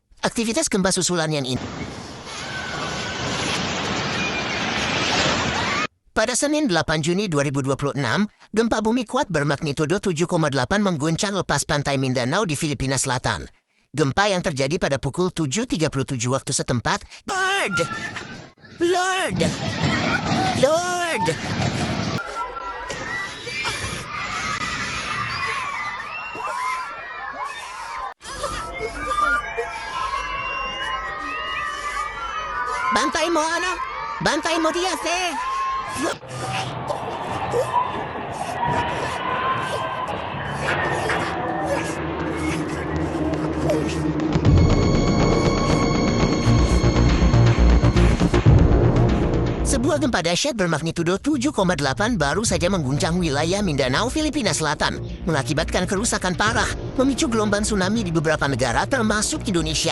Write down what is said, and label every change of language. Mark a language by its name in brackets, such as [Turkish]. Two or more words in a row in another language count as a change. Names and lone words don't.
[Indonesian] Aktivitas gempa susulan yang ini. Pada Senin 8 Juni 2026, gempa bumi kuat bermagnitudo 7,8 mengguncang lepas pantai Mindanao di Filipina Selatan. Gempa yang terjadi pada pukul 7.37 waktu setempat. Lord! Bantai mo ano? Bantai mo dia, Sebuah gempa dahsyat bermagnitudo 7,8 baru saja mengguncang wilayah Mindanao, Filipina Selatan, mengakibatkan kerusakan parah, memicu gelombang tsunami di beberapa negara termasuk Indonesia.